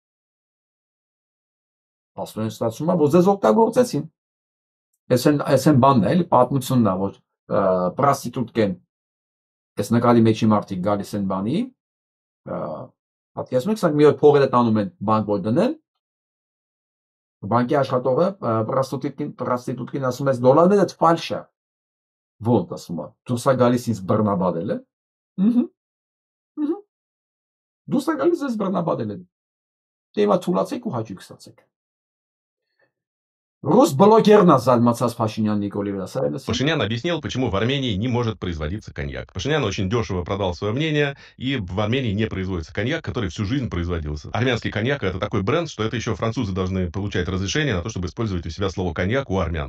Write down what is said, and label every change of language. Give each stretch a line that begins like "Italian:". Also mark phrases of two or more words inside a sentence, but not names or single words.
Armenian: աստորեն ստացվում է, որ ձեզ օգտագործեցին։ Այս են բանն է, էլի պատմությունն է, որ պրոստիտուտկեն այս նկարի մեջի մարդիկ գալիս են բանի, պատկերացնում եք, սա մի օր փողերը տանում են բանկ որ դնեն, բանկի աշխատողը պրոստիտուտկին ասում է, դոլարները ֆալշ է, ոնց ասում է, դուրս է գալիս ինձ բռնաբադել է, դուրս է գալիս ինձ բռնաբադել է, դե հիմա թուլացեք ու հաճույք ստացեք։ Рус блогерна зальмацас Пашинян Николай Васильевич.
Russian: Пашинян объяснил, почему в Армении не может производиться коньяк. Пашинян очень дешево продал свое мнение, и в Армении не производится коньяк, который всю жизнь производился. Армянский коньяк — это такой бренд, что это еще французы должны получать разрешение на то, чтобы использовать у себя слово коньяк у армян.